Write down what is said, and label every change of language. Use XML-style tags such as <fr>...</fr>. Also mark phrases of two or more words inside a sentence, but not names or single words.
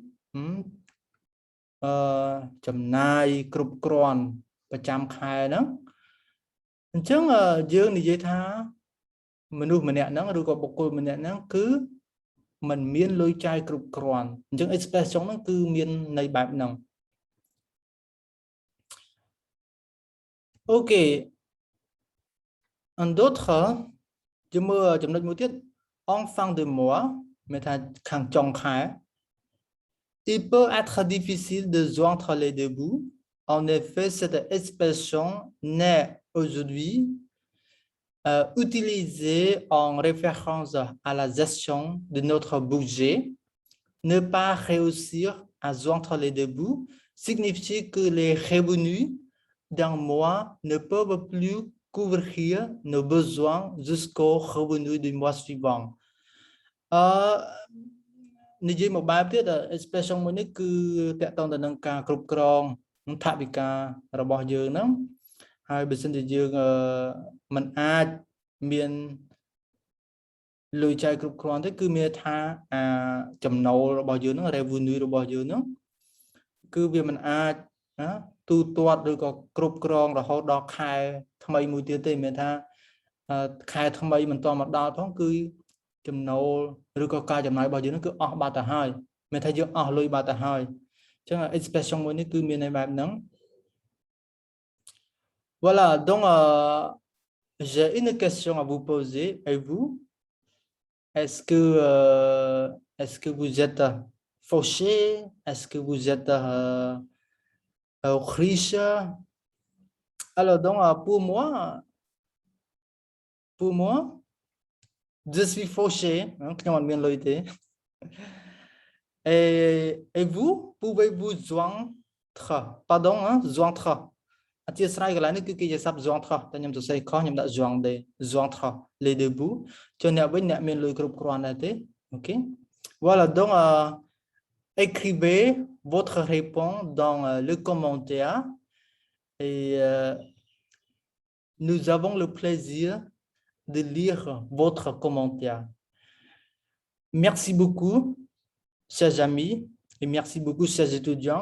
<km>ចំណាយគ្រប់គ្រាន់ប្រចាំខែហ្នឹងអញ្ចឹងយើងនិយាយថាមនុស្សម្នាក់ហ្នឹងឬក៏បុគ្គលម្នាក់ហ្នឹងគឺมันមានលុយចាយគ្រប់គ្រាន់អញ្ចឹង expression ហ្នឹងគឺមានន័យបែបហ្នឹង</km> <fr>អូខេ en d'autres</fr> <km>យើងមើលចំណុចមួយទៀត</km> <fr>en fin de mois</fr> <km>មានថាខាងចុងខែ</km> <fr>Il peut être difficile de joindre les deux bouts. En effet, cette expression n'est aujourd'hui utilisée en référence à la gestion de notre budget. Ne pas réussir à joindre les deux bouts signifie que les revenus d'un mois ne peuvent plus couvrir nos besoins jusqu'au revenu du mois suivant.</fr> <km>និយាយមកបែបទៀត expression មួយនេះគឺតកតងទៅនឹងការគ្រប់គ្រងថវិការបស់យើងហ្នឹងហើយបើសិន ជាយើងមិនអាចមានលុយចាយគ្រប់គ្រាន់ទេគឺមានថាចំណូលរបស់យើងហ្នឹង revenue របស់យើងហ្នឹងគឺវាមិនអាចទូទាត់ឬក៏គ្រប់គ្រងរហូតដល់ខែថ្មីមួយទៀតទេមានថាខែថ្មីមិនតមកដល់ផងគឺចំណូលឬក៏ការចំណាយរបស់យើងហ្នឹងគឺអស់បាត់ទៅហើយមានថាយើងអស់លុយបាត់ទៅហើយអញ្ចឹង expression មួយនេះគឺមានន័យបែបហ្នឹង</km> <fr>Voilà donc j'ai une question à vous poser et vous est-ce que vous êtes fauché est-ce que vous êtes riche alors donc pour moi je suis fauché</fr> <km>ខ្ញុំអត់មានលុយទេ</km> <fr>et vous pouvez-vous joindre pardon joindre</fr> <km>អធិស្ឋានកន្លែងនេះគឺគេជាស័ព្ទ joindre តែខ្ញុំសរសេរខុសខ្ញុំដាក់</km> <fr>joindre les deux bouts</fr> <km>ចុះអ្នកវិញអ្នកមានលុយគ្រប់គ្រាន់ដែរទេអូខេ</km> <fr>Voilà donc écrivez votre réponse dans le commentaire et nous avons le plaisir de lire votre commentaire. Merci beaucoup, chers amis, et merci beaucoup, chers étudiants.</fr>